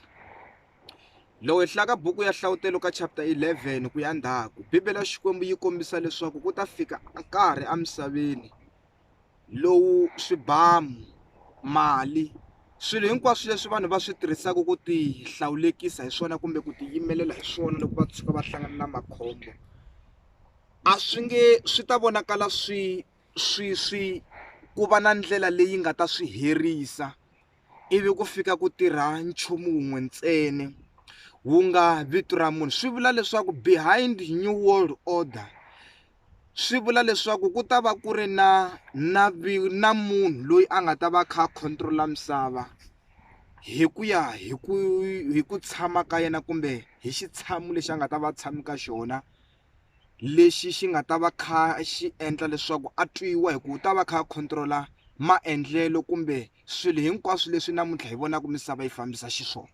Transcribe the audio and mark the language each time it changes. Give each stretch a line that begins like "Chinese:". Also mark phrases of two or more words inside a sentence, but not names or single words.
Tsonga: Loko hi hlaya buku ya Nhlawutelo ka chapter 11 ku ya ndzhaku, Bibele ya Xikwembu yi kombisa leswaku ku ta fika nkarhi emisaveni lowu swibamu, mali, swilo hinkwaswo leswi vanhu va swi tirhisaka ku ti hlawulekisa hi swona kumbe ku ti yimelela hi swona loko va tshuka va hlangana na makhombo, swi ta vonakala swi ku va na ndlela leyi nga ta swi herisa ivi ku fika ku tirha nchumu wun'we ntsena wu nga vito ra munhu. Swi vula leswaku
English: behind new world order
Tsonga: swi vula leswaku ku ta va ku ri na munhu loyi a nga ta va kha a control misava hi ku ya hi ku tshama ka yena kumbe hi xitshamo lexi a nga ta va tshami ka xona, lexi xi nga ta va kha xi endla leswaku a twiwa hi ku u ta va kha a control-a maendlelo kumbe swilo hinkwaswo leswi namuntlha hi vonaka misava yi fambisa xiswona.